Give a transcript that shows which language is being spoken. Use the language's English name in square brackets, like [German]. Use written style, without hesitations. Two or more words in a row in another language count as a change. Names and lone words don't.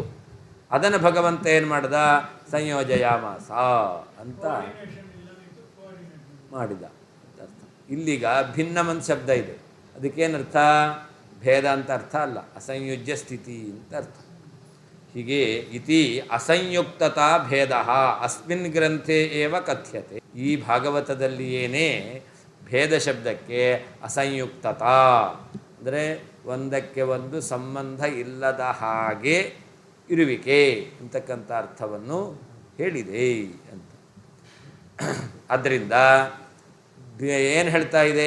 [Kannada] ಅದನ್ನು ಭಗವಂತ ಏನು ಮಾಡ್ದ? ಸಂಯೋಜಯಾಮಾಸ ಅಂತ ಮಾಡಿದ ಅಂತ ಅರ್ಥ. ಇಲ್ಲಿಗ ಭಿನ್ನಮಂತ ಶಬ್ದ ಇದೆ, ಅದಕ್ಕೇನರ್ಥ? ಭೇದ ಅಂತ ಅರ್ಥ ಅಲ್ಲ, ಅಸಂಯುಜ್ಯ ಸ್ಥಿತಿ ಅಂತ ಅರ್ಥ. [Sanskrit] ಹೀಗೆ ಇತಿ ಅಸಂಯುಕ್ತತಾ ಭೇದ ಅಸ್ಮಿನ್ ಗ್ರಂಥೆ ಏವ ಕಥ್ಯತೆ. [Kannada] ಈ ಭಾಗವತದಲ್ಲಿಯೇನೇ ಭೇದ ಶಬ್ದಕ್ಕೆ ಅಸಂಯುಕ್ತತಾ ಅಂದರೆ ಒಂದಕ್ಕೆ ಒಂದು ಸಂಬಂಧ ಇಲ್ಲದ ಹಾಗೆ ಇರುವಿಕೆ ಅಂತಕ್ಕಂಥ ಅರ್ಥವನ್ನು ಹೇಳಿದೆ ಅಂತ. ಆದ್ದರಿಂದ ಏನು ಹೇಳ್ತಾ ಇದೆ?